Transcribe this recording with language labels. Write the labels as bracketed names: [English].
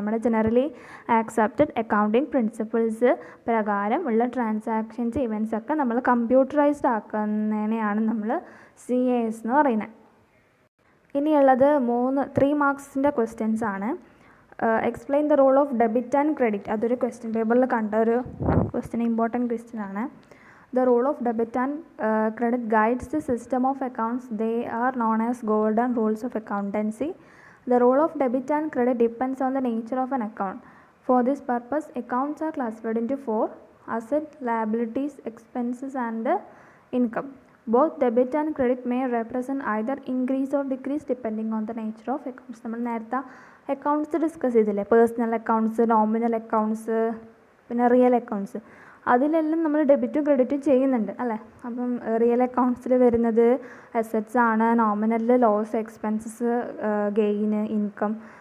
[Malayalam] നമ്മുടെ generally accepted accounting principles പ്രകാരം ഉള്ള ട്രാൻസാക്ഷൻസ്, ഇവൻറ്റ്സ് ഒക്കെ നമ്മൾ കമ്പ്യൂട്ടറൈസ്ഡ് ആക്കുന്നതിനെയാണ് നമ്മൾ CAS എന്ന് പറയുന്നത്. ഇനിയുള്ളത് 3 മാർക്സിൻ്റെ ക്വസ്റ്റ്യൻസ് ആണ്. [English] Explain the role of debit and credit. [Malayalam] അതൊരു ക്വസ്റ്റ്യൻ പേപ്പറിൽ കണ്ട ഒരു ക്വസ്റ്റ്യൻ, ഇമ്പോർട്ടൻറ്റ് ക്വസ്റ്റ്യൻ ആണ്. [English] The role of debit and credit guides the system of accounts. They are known as golden rules of accountancy. The role of debit and credit depends on the nature of an account. For this purpose, accounts are classified into 4: asset, liabilities, expenses and income. Both debit and credit may represent either increase or decrease depending on the nature of accounts. [Malayalam] നമ്മൾ നേരത്തെ accounts discuss ചെയ്തില്ലേ, personal accounts, nominal accounts, പിന്നെ real accounts. അതിലെല്ലാം നമ്മൾ ഡെബിറ്റും ക്രെഡിറ്റും ചെയ്യുന്നുണ്ട് അല്ലേ. അപ്പം real അക്കൗണ്ട്സിൽ വരുന്നത് അസറ്റ്സ് ആണ്, നോമിനലിൽ ലോസ്, എക്സ്പെൻസസ്, ഗെയിന്, ഇൻകം.